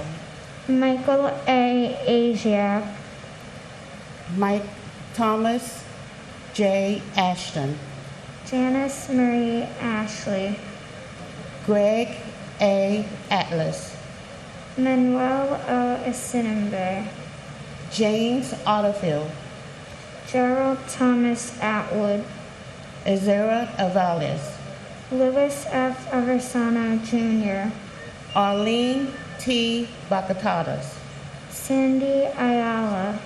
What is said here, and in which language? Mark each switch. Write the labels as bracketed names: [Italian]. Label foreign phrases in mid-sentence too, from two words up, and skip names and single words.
[English] Michael A. Asiak, Mike Thomas J. Ashton, Janice Marie Ashley, Greg A. Atlas, Manuel O. Asinimbe, James Otterfield, Gerald Thomas Atwood, Ezra Avales, Louis F. Aversano Jr., Arlene T. Bacatatas, Sandy Ayala,